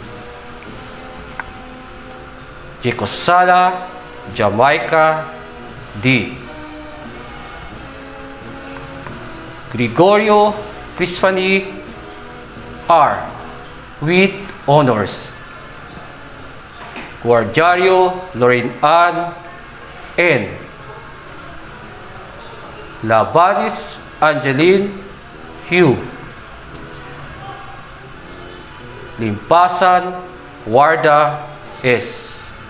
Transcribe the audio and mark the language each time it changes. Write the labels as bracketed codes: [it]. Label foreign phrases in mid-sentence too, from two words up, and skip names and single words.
[en] Jecosala Jamaica D. Gregorio Crispani R. with honors. Guardiario Lorraine Ann N. Labanis Angeline Hugh. Limpasan Warda S.